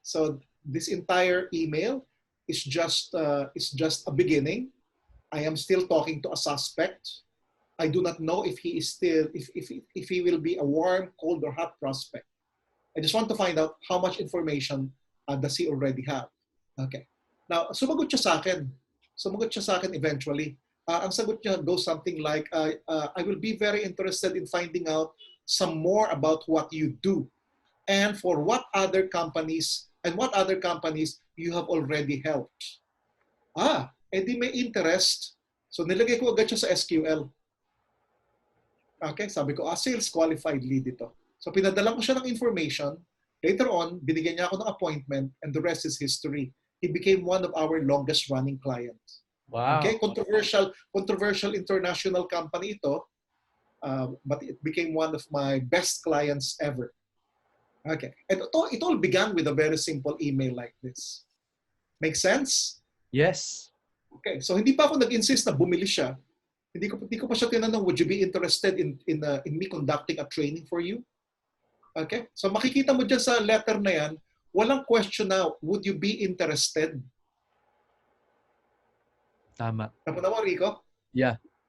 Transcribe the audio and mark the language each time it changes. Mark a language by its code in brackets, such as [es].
[en] So this entire email is just a beginning. I am still talking to a suspect. I do not know if he is still if he will be a warm, cold, or hot prospect. I just want to find out how much information does he already have. Okay. [tl] Now, sumagot siya sa akin. Sumagot siya sa akin eventually. Ang sagot niya [en] goes something like, I will be very interested in finding out some more about what you do and for what other companies you have already helped. [tl] Edi may interest. So nilagay ko agad siya sa SQL. Okay, sabi ko, sales qualified lead ito. So pinadala ko siya ng information. [en] Later on, [tl] binigyan niya ako ng [en] appointment and the rest is history. He became one of our longest running clients. Wow. Okay, controversial international company ito, but it became one of my best clients ever. Okay, and it all began with a very simple email like this. Make sense? Yes. [tl] Okay, so hindi pa ako nag-insist na bumili siya. Hindi ko pa siya tinanong, [en] would you be interested in me conducting a training for you? [tl] Okay? So makikita mo dyan sa letter na yan, walang question na, [en] would you be interested? [tl] Tama. Tama mo, Rico? [en] Yeah.